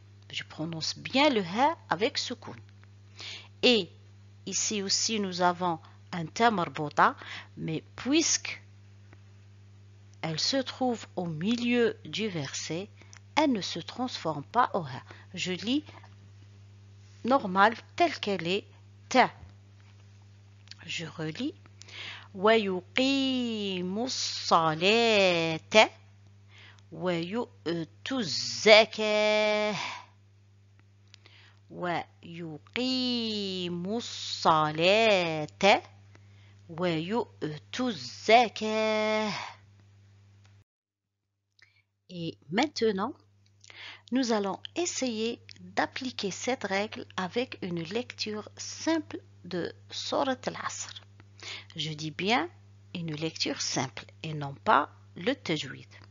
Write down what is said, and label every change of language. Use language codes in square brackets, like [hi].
[fr] Je prononce bien le ha avec sukoun. Et ici aussi nous avons un ta marbota, mais puisque elle se trouve au milieu du verset, elle ne se transforme pas au ha. Je lis normal telle qu'elle est ta. Je relis [ar] ويقيم الصلاة ويؤتي الزكاة ويقيم الصلاة ويؤتي الزكاة. [fr] Et maintenant, nous allons essayer d'appliquer cette règle avec une lecture simple de Surat al-Asr. Je dis bien une lecture simple et non pas le tajwid.